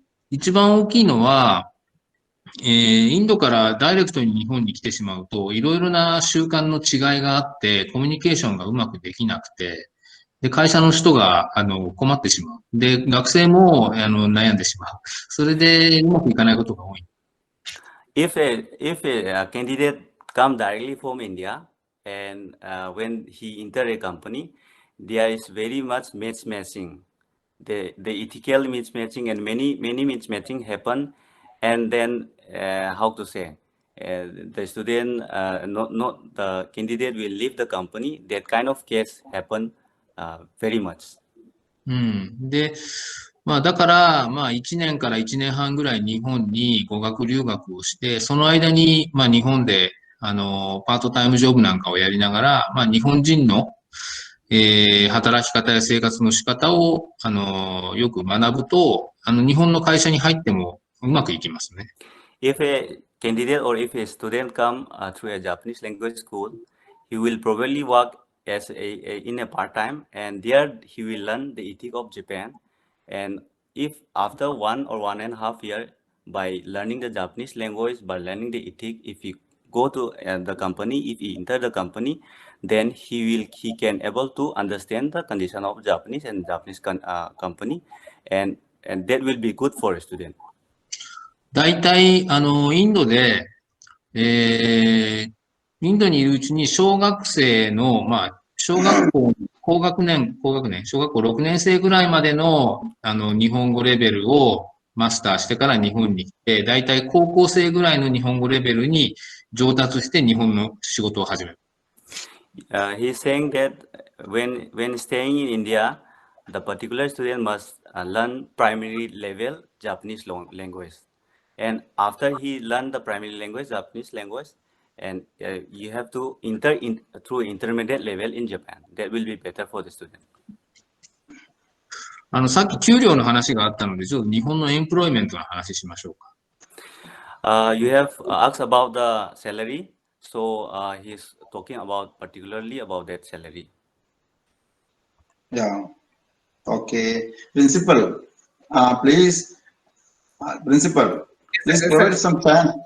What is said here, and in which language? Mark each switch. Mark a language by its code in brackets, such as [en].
[ja] 一番大きいのは、インドからダイレクトに日本に来てしまうと、いろいろな習慣の違いがあって、コミュニケーションがうまくできなくて、で、会社の人が、困ってしまう。で、学生も、悩んでしまう。それで、うまくいかないことが多い。 [en] If a candidate come directly from India and when he enter a company, there is very much matching. The ethical mismatching and many mismatching happen, and then how to say the student not the candidate will leave the company. That kind of case happen very much. [ja] で、まあだから、まあ1年から1年半ぐらい日本に語学留学をして、その間に、まあ日本で、パートタイムジョブなんかをやりながら、まあ日本人の働き方や生活の仕方を、よく学ぶと、日本の会社に入ってもうまくいきますね。 [en] If a candidate or if a student come through a Japanese language school, he will probably work as in a part-time, and there he will learn the ethic of Japan. And if after 1 or 1.5 years, by learning the Japanese language, by learning the ethic, if he go to the company, if he enter the company, then he can able to understand the condition of Japanese and Japanese company, and that will be good for a student. [ja] 大体、インドで、インドにいるうちに小学生の、まあ、小学校、小学校6年生ぐらいまでの、日本語レベルをマスターしてから日本に来て、大体高校生ぐらいの日本語レベルに上達して日本の仕事を始める。 [en] He's saying that when staying in India, the particular student must learn primary level Japanese language, and after he learn the primary language, Japanese language, and you have to through intermediate level in Japan. That will be better for the student. [ja] さっき給料の話があったので、ちょっと日本のエンプロイメントの話しましょうか。 [en] You have asked about the salary, so he's talking about particularly about that salary. Yeah. Okay. Principal, Principal, please Yes, provide sir.